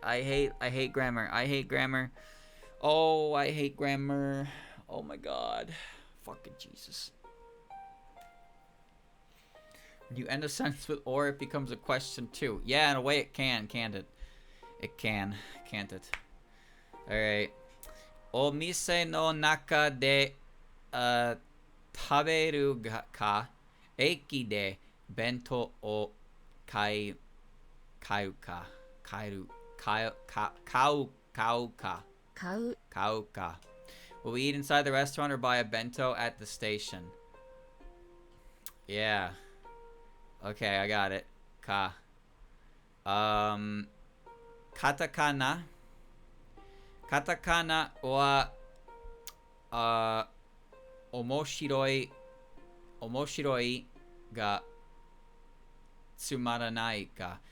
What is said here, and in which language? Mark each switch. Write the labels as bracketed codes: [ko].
[en] I hate grammar. I hate grammar. Oh, I hate grammar. Oh my god. Fucking Jesus. When you end a sentence with or, it becomes a question too. Yeah, in a way it can, can't it? It can, can't it? Alright. [ja] O mise no naka de 食べるか、駅で弁当を買うか、買うか、買う。買うか。 [en] Will we eat inside the restaurant or buy a bento at the station? Yeah. Okay, I got it. Ka. [ja] Katakana. Katakana wa omoshiroi ga tsumaranai ka.